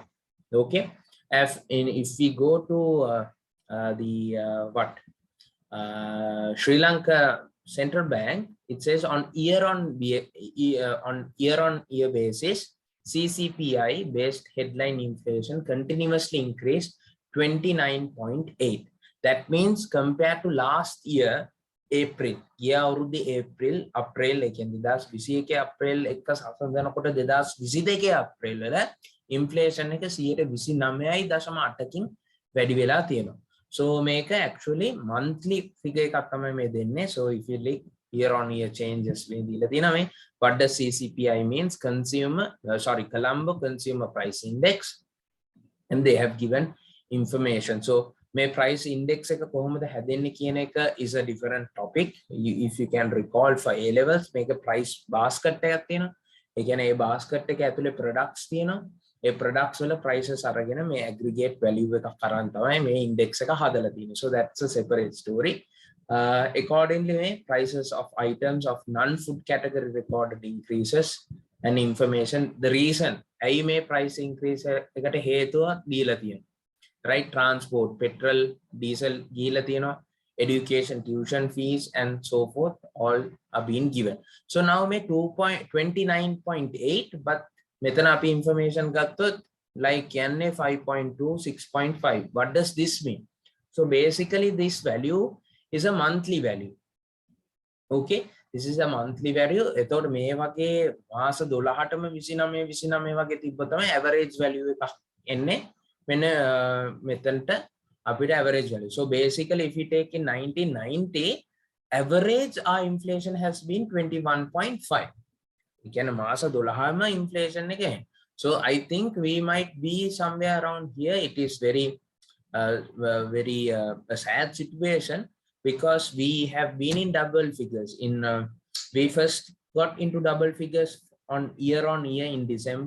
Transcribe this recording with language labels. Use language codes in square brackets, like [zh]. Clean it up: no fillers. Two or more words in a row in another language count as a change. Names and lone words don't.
[en] Okay, if we go to Sri Lanka Central Bank, it says on year on year basis, CCPI based headline inflation continuously increased 29.8. That means compared to last year, April, year [si] අවුරුද්දේ April එකෙන් 2021 April එක සසඳනකොට 2022 April වල inflation එක 29.8කින් වැඩි වෙලා තියෙනවා. So මේක [en] actually monthly figure [si] එකක් තමයි මේ දෙන්නේ. [en] So if you look year on year changes [si] මේ දීලා තියෙනවා මේ. [en] What does CCPI means? Colombo Consumer Price Index, and they have given information. So may price index [si] එක කොහොමද හැදෙන්නේ කියන එක [en] is a different topic. If you can recall for A levels, මේක price basket [si] එකක් තියෙනවා. ඒ කියන්නේ ඒ basket එක ඇතුලේ products තියෙනවා. ඒ products වල prices අරගෙන මේ [en] aggregate value [si] එකක් අරන් තමයි මේ index එක හදලා තියෙන්නේ. [en] So that's a separate story. Accordingly, prices of items of non-food category recorded increases and information. The reason [si] ඇයි මේ [en] price increase [si] එකට හේතුව දීලා තියෙනවා. [en] Right, transport, petrol, diesel [si] ගිහිලා තියෙනවා, [en] education, tuition fees and so forth all are being given. So now [si] මේ 29.8, but මෙතන අපි information ගත්තොත් like කියන්නේ 5.2, 6.5. [en] What does this mean? So basically this value is a monthly value. Okay, this is a monthly value. [si] එතකොට මේ වගේ මාස 12ටම 29 වගේ තිබ්බ තමයි average value එකක් එන්නේ. When මෙතනට අපිට [en] average value. So basically if you take in 1990, average our inflation has been 21.5. [si] ඒ කියන්නේ මාස 12ම inflation එක. [en] So I think we might be somewhere around here. It is very a sad situation because we have been in double figures. We first got into double figures on year in December.